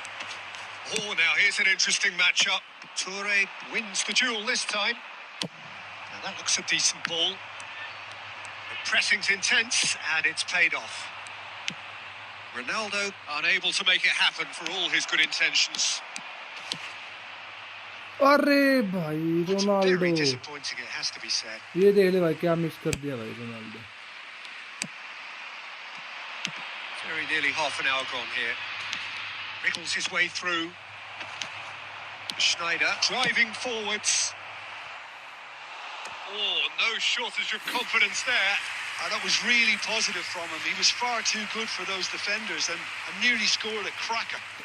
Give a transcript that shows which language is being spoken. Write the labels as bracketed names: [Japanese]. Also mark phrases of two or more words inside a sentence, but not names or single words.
[English] Oh, now here's an interesting matchup. Toure wins the duel this time. And that looks a decent ball. The pressing's intense, and it's paid off. Ronaldo unable to make it happen for all his good intentions. [Hindi] अरे भाई [English] It's रोनाल्डो, very disappointing, it has to be said. [Hindi] ये देख ले भाई क्या मिस कर दिया भाई रोनाल्डो। [English] Very nearly half an hour gone here. Wriggles his way through. Schneider driving forwards. Oh, no shortage of confidence there. And that was really positive from him. He was far too good for those defenders and nearly scored a cracker.